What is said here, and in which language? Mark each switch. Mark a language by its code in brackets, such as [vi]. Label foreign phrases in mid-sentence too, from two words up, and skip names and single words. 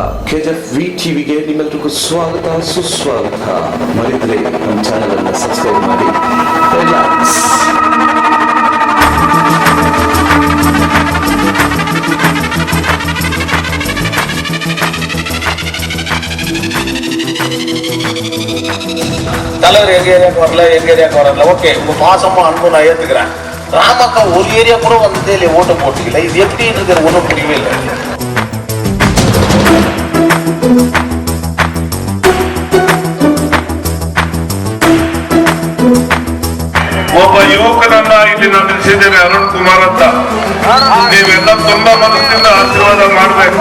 [kn] ಕೆಜಿಎಫ್ ವಿ ಟಿವಿಗೆ ನಿಮ್ಮೆಲ್ಲರಿಗೂ ಸ್ವಾಗತ ಸುಸ್ವಾಗತ. ಮರಿದ್ರೆ ನಮ್ಮ ಚಾನೆಲ್ ಅನ್ನು ಸಬ್ಸ್ಕ್ರೈಬ್ ಮಾಡಿ. ರಿಲ್ಯಾಕ್ಸ್. [ta] தலைவர் எங்க ஏரியாவுக்கு வரல, எங்க ஏரியாவுக்கு வரல. ஓகே, உங்க பாசமா அன்பு நான் ஏத்துக்கிறேன். ராமக்கா ஒரு ஏரியா கூட வந்ததே இல்லையே, ஓட்டு போட்டுக்கல. இது எப்படி இருக்கிற ஒன்றும் புரியவே இல்லை. [kn] ಒಬ್ಬ ಯುವಕನನ್ನ ಇಲ್ಲಿ ನಾನು ನಿಲ್ಲಿಸಿದ್ದೇನೆ, ಅರುಣ್ ಕುಮಾರ್ ಅಂತ. ನೀವೆಲ್ಲ ತುಂಬಾ ಮನಸ್ಸಿಂದ ಆಶೀರ್ವಾದ ಮಾಡಬೇಕು.